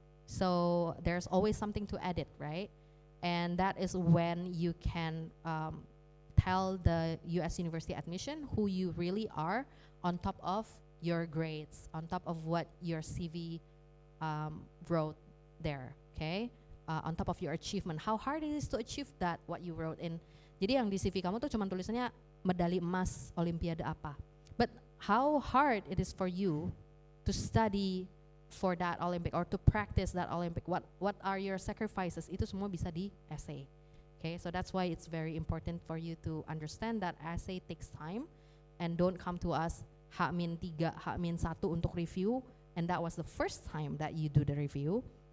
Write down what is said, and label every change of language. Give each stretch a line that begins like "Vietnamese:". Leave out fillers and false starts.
English: So there's always something to edit, right? And that is when you can tell the US university admission who you really are on top of your grades, on top of what your CV wrote there, okay? On top of your achievement, how hard it is to achieve that, what you wrote in.
Indonesian: Jadi yang di CV kamu tuh cuma tulisannya medali emas Olimpiade apa.
English: But how hard it is for you to study for that Olympic or to practice that Olympic. What are your sacrifices?
Indonesian: Itu semua bisa di essay.
English: Okay, so that's why it's very important for you to understand that essay takes time and don't come to us H-3, H-1 untuk review, and that was the first time that you do the review.